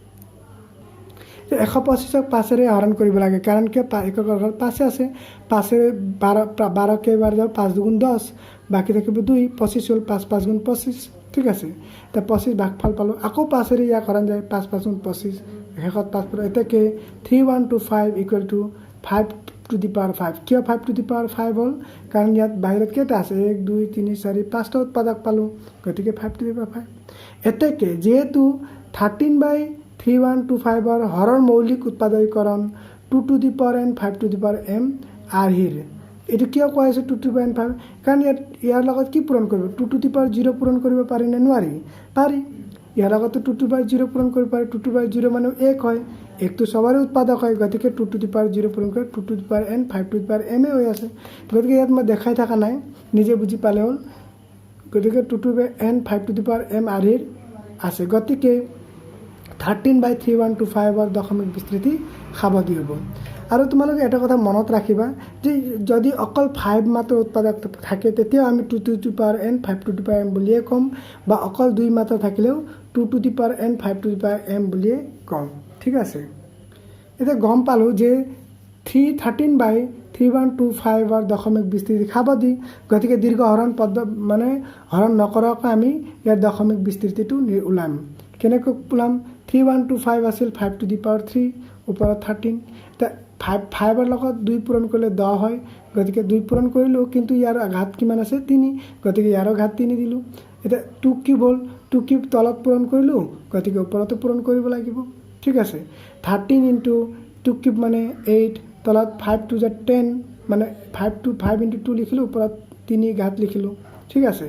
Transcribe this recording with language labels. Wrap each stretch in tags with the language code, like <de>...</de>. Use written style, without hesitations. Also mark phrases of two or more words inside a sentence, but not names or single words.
<as>125ক 5ৰে হৰণ কৰিব লাগে, কাৰণ কিয় এককৰ ঘৰত 5 আছে। 5ৰে 12 কেইবাৰ যাব, 5 2 গুণ 10, বাকী থাকিব 2, 25 হ'ল। 5 5 গুণ 25, ঠিক আছে। এতিয়া 25 ভাগফল পালোঁ, আকৌ 5ৰে ইয়াক হৰণ যায়, 5 5 গুণ 25, শেষত 5 পালোঁ। এতিয়াকে 3125 = 5</as> <en>to the power</en> <as>5। কিয় 5</as> <en>to the power</en> <as>5 হ'ল? কাৰণ ইয়াত বাহিৰত কেইটা আছে 1 2 3 4 5টা উৎপাদক পালোঁ, গতিকে 5</as> <en>to the power</en> <as>5। এতেকে যেহেতু 13/3125ৰ হৰৰ মৌলিক উৎপাদকীকৰণ 2</as> <en>to the power</en> <as>n 5</as> <en>to the power</en> <as>m আৰ্হিৰ। এইটো কিয় কোৱা হৈছে 2</as> <en>to the power</en> <as>n 5? কাৰণ ইয়াৰ লগত কি পূৰণ কৰিব? 2</as> <en>to the power</en> <as>0 পূৰণ কৰিব পাৰি নে নোৱাৰি? পাৰি। ইয়াৰ লগতো 2</as> <en>to the power</en> <as>0 পূৰণ কৰিব পাৰি। 2</as> <en>to the power</en> <as>0 মানে 1 হয়, 1টো সবৰে উৎপাদক হয়, গতিকে 2</as> <en>to the power</en> <as>0 পূৰণ কৰি 2</as> <en>to the power</en> <as>n 5 to the power m হৈ আছে। গতিকে ইয়াত মই দেখাই থকা নাই, নিজে বুজি পালে হ'ল। গতিকে 2</as> <en>to the power</en> <as>n 5</as> <en>to the power</en> <as>m আৰ্হিৰ আছে, গতিকে 13/3125ৰ দশমিক বিস্তৃতি খাবদি হ'ব। আৰু তোমালোকে এটা কথা মনত ৰাখিবা যে যদি অকল 5 মাত্ৰ উৎপাদক থাকে তেতিয়াও আমি 2</as> <en>to the power</en> <as>n 5</as> <en>to the power</en> <as>m বুলিয়ে ক'ম, বা অকল 2 মাত্ৰ থাকিলেও 2</as> <en>to the power</en> <as>n 5</as> <en>to the power</en> <as>m বুলিয়ে ক'ম, ঠিক আছে। এতিয়া গম পালোঁ যে 13/3125ৰ দশমিক বিস্তৃতি খাবদি, গতিকে দীৰ্ঘ হৰণ মানে হৰণ নকৰাকৈ আমি ইয়াৰ দশমিক বিস্তৃতিটো ওলাম। কেনেকৈ ওলাম? 3125 আছিল 5</as> <en>to the power</en> <as>3, ওপৰত 13। এতিয়া 5ৰ লগত 2 পূৰণ কৰিলে 10 হয়, গতিকে 2 পূৰণ কৰিলোঁ, কিন্তু ইয়াৰ ঘাত কিমান আছে 3, গতিকে ইয়াৰো ঘাত 3 দিলোঁ। এতিয়া 2 কিউব হ'ল, 2 কিউব তলত পূৰণ কৰিলোঁ, গতিকে ওপৰতো পূৰণ কৰিব লাগিব, ঠিক আছে। 13 × 2 কিউব মানে 8, তলত 5 2 = 10, মানে 5 × 2 লিখিলোঁ, ওপৰত 3 ঘাত লিখিলোঁ, ঠিক আছে।</as>